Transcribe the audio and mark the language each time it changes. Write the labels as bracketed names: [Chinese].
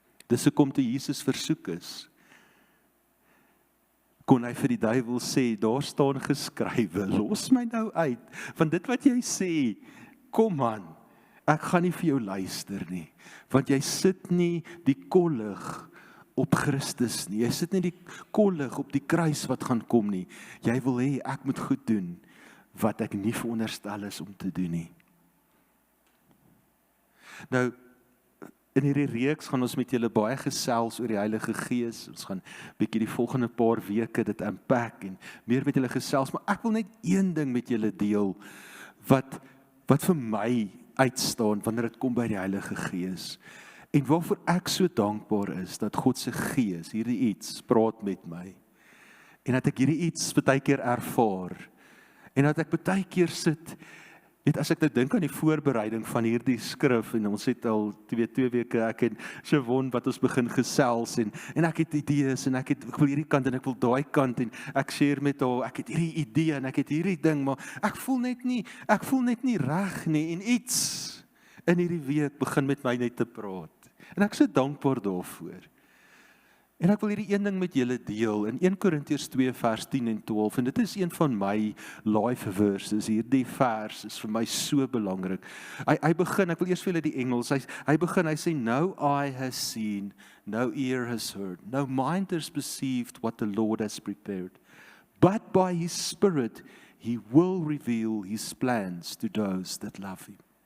[Afrikaans] Dis hoekom toe Jesus versoek is, kon hy vir die duiwel sê, daar staan geskrywe, los my nou uit, van dit wat jy sê, kom aan, ek gaan nie vir jou luister nie, want jy sit nie die kollig op Christus nie, jy sit nie die kollig op die kruis wat gaan kom nie, jy wil hê ek moet goed doen, wat ek nie veronderstel is om te doen nie. Nou, in hierdie reeks gaan ons met julle baie gesels oor die Heilige Gees. Ons gaan bietjie die volgende paar weke dit unpack en meer met julle gesels, maar ek wil net een ding met julle deel wat vir my uitstaan wanneer dit kom by die Heilige Gees. En waarvoor ek so dankbaar is dat God se Gees hierdie iets praat met my. En dat ek hierdie iets baie keer ervaar. En dat ek baie keer sit. Net as ek nou dink aan die voorbereiding van hierdie skrif, en ons het al 2 weke, ek en Siobhan wat ons begin gesels, en ek het idees, en ek wil hierdie kant, en ek wil daai kant, en ek share met haar, ek het hierdie idee, en ek het hierdie ding, maar ek voel net nie reg nie, en iets in hierdie week begin met my net te praat. En ek is so dankbaar daarvoor. En ek wil hierdie een ding met julle deel, in 1 Korintiërs 2 vers 10 en 12, en dit is een van my life verses, hierdie vers is vir my so belangrik. [English] Hy begin, ek wil eers vir julle die Engels, hy begin, hy sê, no eye has seen, no ear has heard, no mind has perceived what the Lord has prepared, but by His Spirit, He will reveal His plans to those that love Him.